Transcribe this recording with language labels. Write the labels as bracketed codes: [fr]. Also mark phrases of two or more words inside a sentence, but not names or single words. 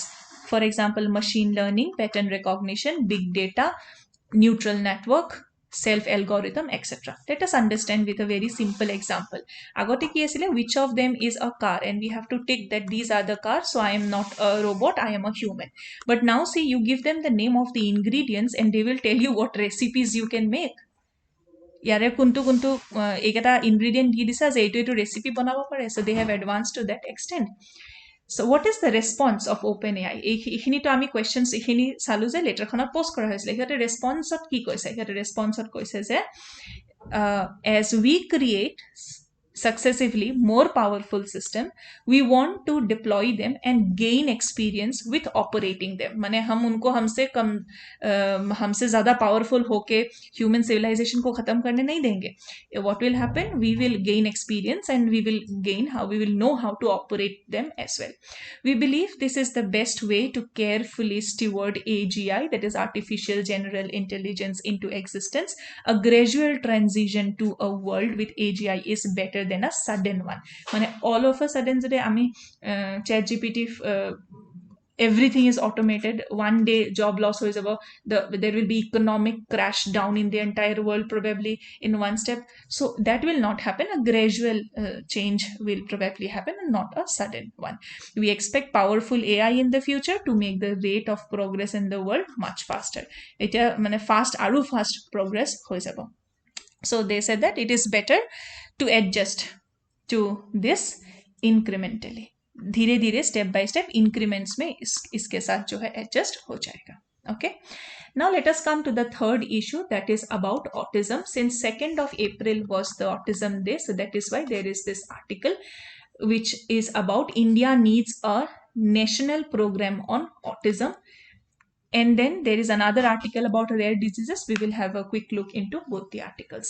[en] For example, machine learning, pattern recognition, big data, neutral network, self algorithm, etc. Let us understand with a very simple example. [as] আগতে কি আছিলে, [en] which of them is a car, and we have to tick that these are the cars, so I am not a robot, I am a human. But now see, you give them the name of the ingredients and they will tell you what recipes you can make. [as] ইয়াৰে কোনটো কোনটো এইকেইটা ইনগ্ৰিডিয়েণ্ট দি দিছা যে এইটো এইটো ৰেচিপি বনাব পাৰে, [en] so they have advanced to that extent. So what is the response of OpenAI? [as] এইখিনিতো আমি questions এইখিনি চালো যে লেটাৰখনত পোষ্ট কৰা হৈছিলে, সিহঁতে ৰেছপন্সত কি কৈছে? সিহঁতে ৰেছপন্সত কৈছে যে [en] as we create successively more powerful system, we want to deploy them and gain experience with operating them. [hi] माने हम उनको हमसे ज़्यादा powerful होके [en] human civilization [hi] को ख़त्म करने नहीं देंगे. [en] What will happen? We will gain experience and we will know how to operate them as well. We believe this is the best way to carefully steward AGI, that is artificial general intelligence, into existence. A gradual transition to a world with AGI is better than a sudden one. মানে all of a sudden [as] যদি আমি [en] ChatGPT everything is automated, one day job loss [as] হৈ যাব, [en] there will be economic crash down in the entire world probably in one step. So that will not happen. A gradual change will probably happen and not a sudden one. We expect powerful AI in the future to make the rate of progress in the world much faster. [as] এটা মানে fast আৰু [en] fast progress [as] হৈ যাব. [en] So they said that it is better to adjust to this incrementally. [hi] धीरे धीरे [en] step by step increments [hi] में इसके साथ जो है एडजस्ट हो जाएगा. [en] Okay, now let us come to the third issue, that is about autism. Since 2nd of April was the autism day, so that is why there is this article which is about India needs a national program on autism. And then there is another article about rare diseases. We will have a quick look into both the articles.